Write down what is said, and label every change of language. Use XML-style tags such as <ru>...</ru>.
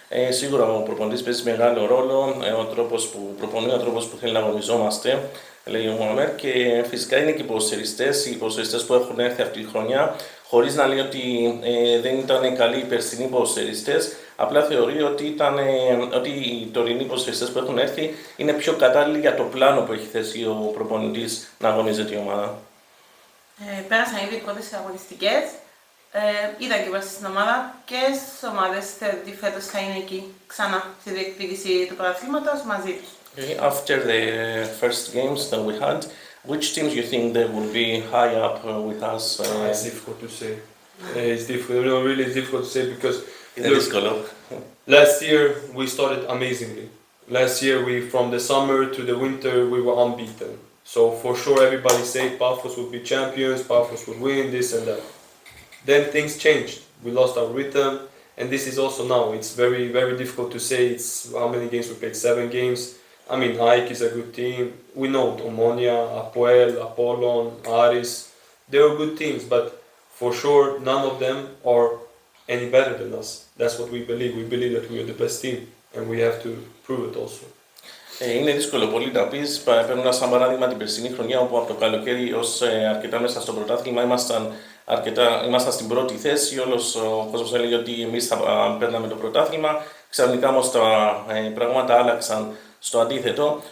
<el>Σίγουρα ο προπονητής παίζει μεγάλο ρόλο, ο τρόπος που προπονεί, ο τρόπος που θέλει να αγωνιζόμαστε, λέει ο Μωαμέρ, και φυσικά είναι και οι ποδοσφαιριστές που έχουν έρθει αυτή τη χρονιά, χωρίς να λέει ότι δεν ήταν καλοί οι περσινοί ποδοσφαιριστές, απλά θεωρεί ότι οι τωρινοί ποδοσφαιριστές που έχουν έρθει είναι πιο κατάλληλοι για το πλάνο που έχει θέσει ο προπονητής να αγωνίζεται η ομάδα. Πέρασαν ήδη οι πρώτες αγωνιστικές. Ήταν και πέρσι στην ομάδα και στις ομάδες θεωρεί ότι φέτος θα είναι εκεί ξανά στη διεκδίκηση του πρωταθλήματος μαζί τους.</el> <en>After the first games that we had, which teams you think they will be high up with us? It's difficult to say. It's difficult. No, really, it's difficult to say because last year we started amazingly. Last year from the summer to the winter we were unbeaten. So for sure everybody said Pafos would be champions, Pafos would win this and that. Then things changed. We lost our rhythm, and this is also now. It's very, very difficult to say. It's how many games we played? 7 games. I mean, AEK is a good team. We know Omonia, Apoel, Apollon, Aris. They are good teams, but for sure none of them are any better than us. That's what we believe. We believe that we are the best team, and we have to prove it also.</en> <el>Είναι δύσκολο πολύ να πεις. Παίρνουμε σαν παράδειγμα την περσινή χρονιά, όπου από το καλοκαίρι ως αρκετά μέσα στο πρωτάθλημα ήμασταν στην πρώτη θέση. Όλος ο κόσμος έλεγε ότι εμείς θα παίρναμε το πρωτάθλημα. Ξαφνικά όμως τα πράγματα άλλαξαν στο αντίθετο.</el>